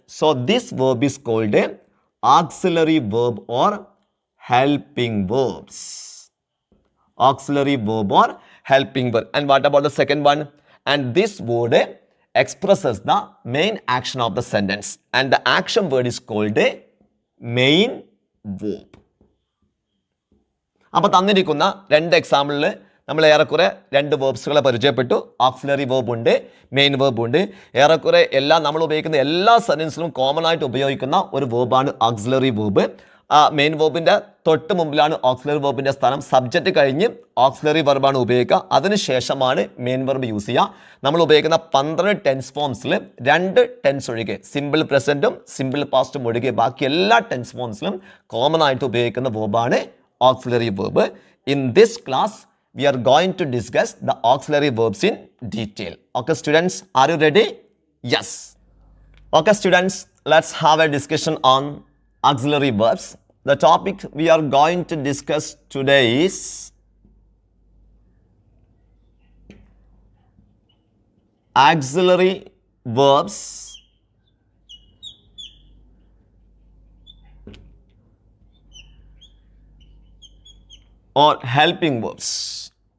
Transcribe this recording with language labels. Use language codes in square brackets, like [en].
[en] So this verb is called a auxiliary verb or helping verbs. Auxiliary verb or helping verb. And what about the second one? And this word expresses the main action of the sentence. And the action word is called a main verb. [ml] അപ്പോൾ തന്നിരിക്കുന്ന രണ്ട് എക്സാമ്പിളിൽ നമ്മൾ ഏറെക്കുറെ രണ്ട് വേർബ്സുകളെ പരിചയപ്പെട്ടു. Auxiliary verb ഉണ്ട്, main verb ഉണ്ട്. ഏറെക്കുറെ നമ്മൾ ഉപയോഗിക്കുന്ന എല്ലാ സെൻറ്റൻസിലും കോമൺ ആയിട്ട് ഉപയോഗിക്കുന്ന ഒരു വേർബാണ് ഓക്സിലറി വേർബ്. മെയിൻ വേർബിൻ്റെ തൊട്ട് മുമ്പിലാണ് ഓക്സിലറി വേർബിൻ്റെ സ്ഥാനം. സബ്ജക്റ്റ് കഴിഞ്ഞ് ഓക്സിലറി വെർബാണ് ഉപയോഗിക്കുക. അതിനുശേഷമാണ് മെയിൻ വെർബ് യൂസ് ചെയ്യുക. നമ്മൾ ഉപയോഗിക്കുന്ന 12 ടെൻസ് ഫോംസിൽ 2 ടെൻസ് ഒഴികെ, സിമ്പിൾ പ്രസൻറ്റും സിമ്പിൾ പാസ്റ്റും ഒഴികെ ബാക്കി എല്ലാ ടെൻസ് ഫോംസിലും കോമൺ ആയിട്ട് ഉപയോഗിക്കുന്ന വേർബാണ് auxiliary verb. [en] In this class, we are going to discuss the auxiliary verbs in detail. Okay, students, are you ready? Yes. Okay, students, let's have a discussion on auxiliary verbs. The topic we are going to discuss today is auxiliary verbs or helping verbs.